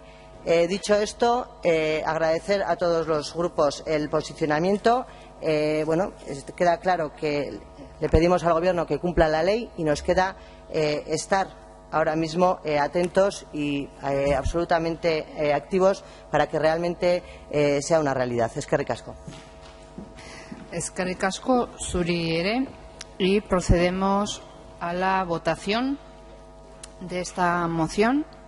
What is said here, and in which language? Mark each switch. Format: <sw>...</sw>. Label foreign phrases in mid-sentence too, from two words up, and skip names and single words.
<es>Dicho esto, agradecer a todos los grupos el posicionamiento. Queda claro que le pedimos al Gobierno que cumpla la ley y nos queda estar ahora mismo atentos y absolutamente activos para que realmente sea una realidad.</es> <eu>Eskerrik asko. Eskerrik asko zuri ere,</eu> <es>y procedemos a la votación de esta moción.</es>